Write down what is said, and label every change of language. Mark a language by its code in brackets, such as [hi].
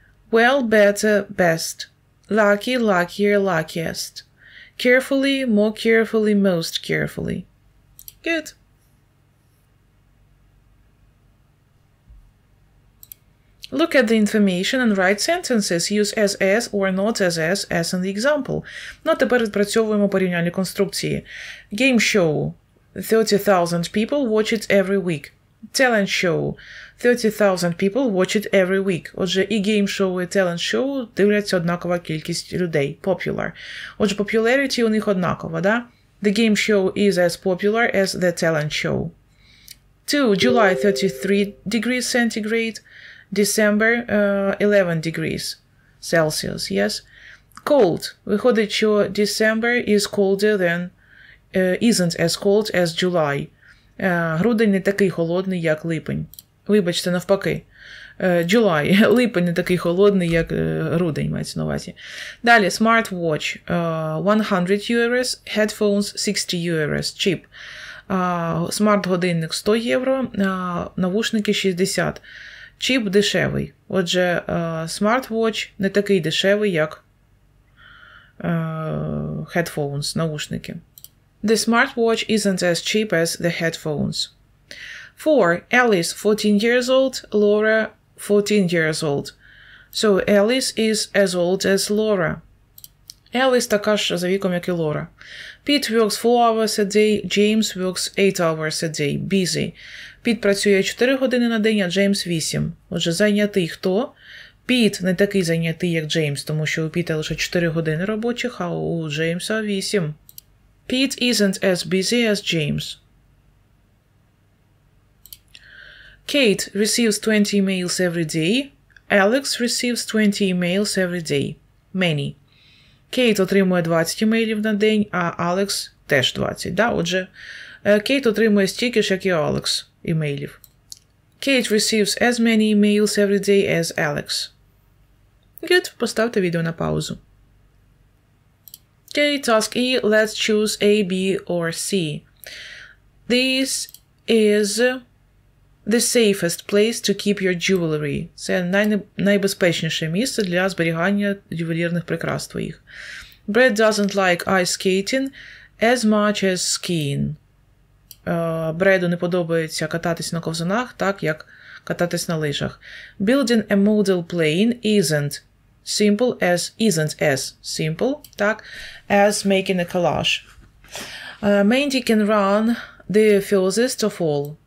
[en] Well, better, best. Lucky, luckier, luckiest. Carefully, more carefully, most carefully. Good. Look at the information and write sentences. Use as or not as in the example. [uk] Ну, а тепер відпрацьовуємо порівняльні конструкції. [en] Game show. 30,000 people watch it every week. Talent show. 30,000 people watch it every week. [uk] Отже, і game show, і talent show дивляться однакова кількість людей. [en] Popular. [uk] Отже, popularity у них однакова, да? [en] The game show is as popular as the talent show. 2. July 33 degrees centigrade. December 11 degrees Celsius, yes? Cold. [uk] Виходить, що [en] December is colder than, isn't as cold as July. [uk] Грудень не такий холодний, як липень. Вибачте, навпаки. July. Липень не такий холодний, як грудень, мається на увазі. Далі, smartwatch. [en] 100 euros, headphones 60 euros, cheap. [uk] Смарт-годинник 100 євро, навушники 60. Cheap – дешевий. Отже, smartwatch не такий дешевий, як headphones, навушники. [en] The smartwatch isn't as cheap as the headphones. 4. Alice, 14 years old. Laura, 14 years old. So Alice is as old as Laura. [uk] Alice така ж за віком, як і Laura. [en] Pete works 4 hours a day. James works 8 hours a day. Busy. [uk] Піт працює 4 години на день, а Джеймс 8. Отже, зайнятий хто? Піт не такий зайнятий, як Джеймс, тому що у Піта лише 4 години робочих, а у Джеймса 8. [en] Pete isn't as busy as James. Kate receives 20 emails every day. Alex receives 20 emails every day. Many. [uk] Кейт отримує 20 emailів на день, а Алекс теж 20. Да? Отже, Кейт отримує стільки ж, як і Алекс emailів. [en] Kate receives as many emails every day as Alex. Good. [uk] Поставте відео на паузу. [en] Okay, task E. Let's choose A, B, or C. This is the safest place to keep your jewelry. [uk] Це найбезпечніше місце для зберігання ювелірних прикрас твоїх. [en] Brad doesn't like ice skating as much as skiing. [uk] Бреду не подобається кататись на ковзанах, так як кататись на лижах. [en] Building a model plane isn't as simple, так, as making a collage. Mandy can run the furthest of all.